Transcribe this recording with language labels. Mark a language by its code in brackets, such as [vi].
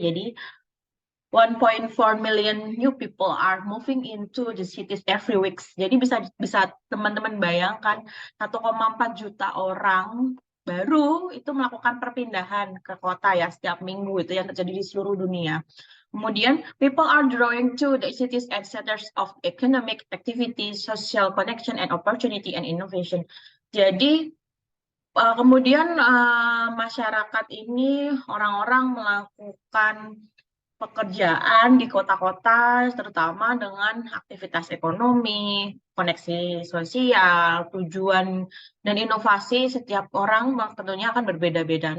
[id] Jadi [en] 1.4 million new people are moving into the cities every week. [id] Jadi bisa bisa teman-teman bayangkan 1,4 juta orang baru itu melakukan perpindahan ke kota ya setiap minggu itu yang terjadi di seluruh dunia. Kemudian [en] people are drawing to the cities as centers of economic activity, social connection and opportunity and innovation. [id] Jadi kemudian masyarakat ini orang-orang melakukan pekerjaan di kota-kota, terutama dengan aktivitas ekonomi, koneksi sosial, tujuan, dan inovasi setiap orang tentunya akan berbeda-beda.